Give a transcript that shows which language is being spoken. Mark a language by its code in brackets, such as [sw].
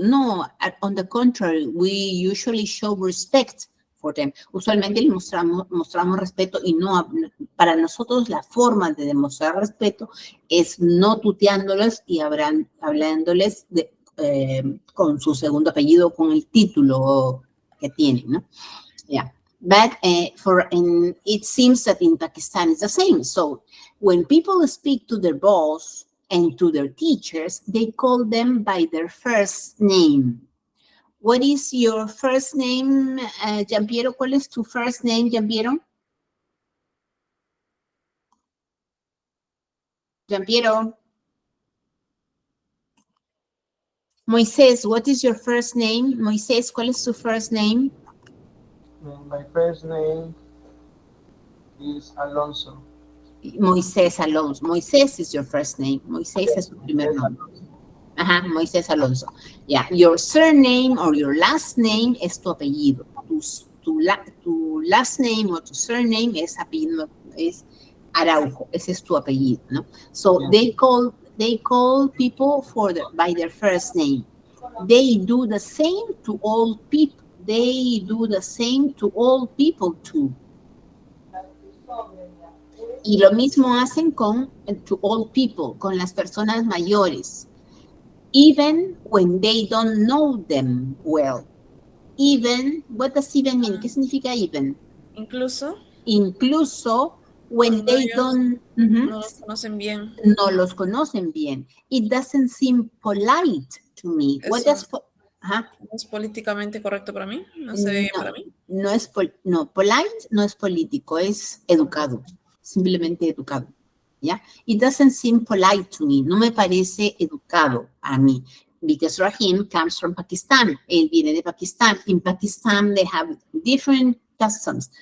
[en] No, on the contrary, we usually show respect for them. [es] Usualmente les mostramos respeto y no, para nosotros la forma de demostrar respeto es no tuteándoles y hablándoles con su segundo apellido, con el título que tienen, ¿no? [en] Yeah. But it seems that in Pakistan it's the same. So when people speak to their boss and to their teachers, they call them by their first name. What is your first name, Giampiero? [es] ¿Cuál es tu first name, Giampiero? Giampiero. [en] Moisés, what is your first name? [es] Moisés, ¿cuál es tu first name? [en] My first name is Alonso. Moisés Alonso. Moisés is your first name. [es] Moisés es tu primer nombre. [en] Ajá, Moisés Alonso. Yeah, your surname or your last name [es] es tu apellido. Tu last name o tu surname es apellido, es Araujo. Ese es tu apellido, ¿no? [en] So they call people by their first name. They do the same to all people. They do the same to all people too. [es] Y lo mismo hacen [en] to all people, [es] con las personas mayores. [en] Even when they don't know them well. Even, what does even mean? [es] ¿Qué significa even? Incluso. Incluso [en] when they don't... [es] No los conocen bien. No los conocen bien. [en] It doesn't seem polite to me. What does... [es] ¿No es políticamente correcto para mí? ¿No se ve bien para mí? No, polite no es político, es educado. Simplemente educado. ¿Ya? [en] It doesn't seem polite to me. [es] No me parece educado a mí. [en] Because Rahim comes from Pakistan. [es] Él viene de Pakistán. [en] In Pakistan, they have different customs.